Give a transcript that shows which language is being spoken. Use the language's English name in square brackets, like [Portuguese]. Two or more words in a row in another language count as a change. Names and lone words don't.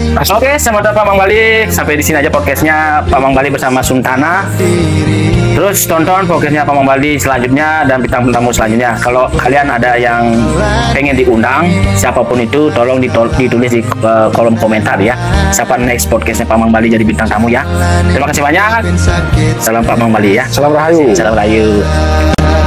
[Indonesian] Oke, semoga Pak Mang Bali sampai di sini aja podcastnya Pak Mang Bali bersama Suntana. Terus tonton podcastnya Pak Mang Bali selanjutnya dan bintang tamu selanjutnya. Kalau kalian ada yang pengen diundang, siapapun itu, tolong ditulis di kolom komentar ya. Siapa next podcastnya Pak Mang Bali jadi bintang tamu ya. Terima kasih banyak. Salam Pak Mang Bali ya. Salam Rahayu. Salam Rahayu.